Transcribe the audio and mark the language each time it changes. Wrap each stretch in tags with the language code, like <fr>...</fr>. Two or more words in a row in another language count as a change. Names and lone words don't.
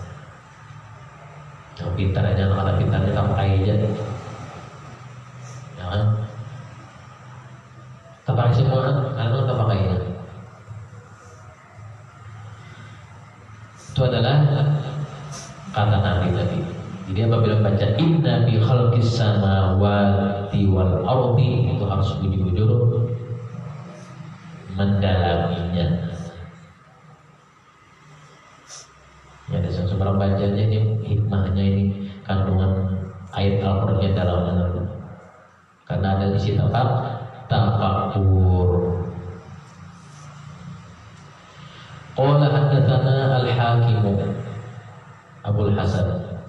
<bjn>Yang pintar aja, anak pintarnya tapakai aja. Ya kan? Tapakai semua, karena tapakainya. Itu adalah kata Nabi tadi. Jadi apabila baca</bjn> <ar>إن في خلق السماوات والأرض,</ar> <bjn>itu harus bujur-bujur mendalaminya. Ya, ada seorang baca aja ini hikmahnya, ini kandungan ayat Al-Qur'an dalamnya. Karena ada isi tafakkur.</bjn> <ar>قال حدثنا الحاكم أبو الحسن.</ar>